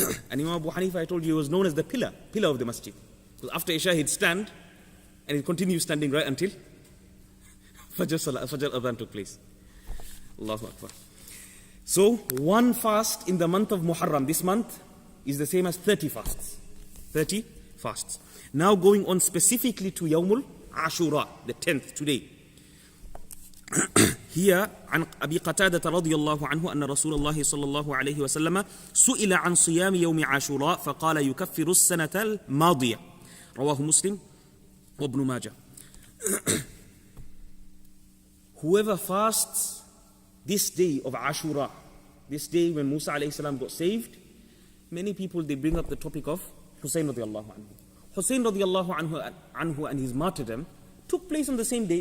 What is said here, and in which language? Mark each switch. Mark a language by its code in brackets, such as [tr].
[en] And Imam Abu Hanifa, I told you, was known as the pillar of the masjid. Because after Isha he'd stand, and he'd continue standing right until Fajr Adhan took place. Allahu Akbar. So, one fast in the month of Muharram, this month, is the same as 30 fasts. 30 fasts. Now going on specifically to Yawmul Ashura, the 10th, today. [ar] Here, عن أبي قتادة رضي الله عنه أن رسول الله صلى الله عليه وسلم سئل عن صيام يوم عاشوراء فقال يكفر السنة الماضية. رواه مسلم وابن ماجه. [en] Whoever fasts this day of Ashura, this day when Musa alayhi salam got saved, many people, they bring up the topic of Hussein radiallahu anhu. Hussein radiallahu anhu and his martyrdom took place on the same day.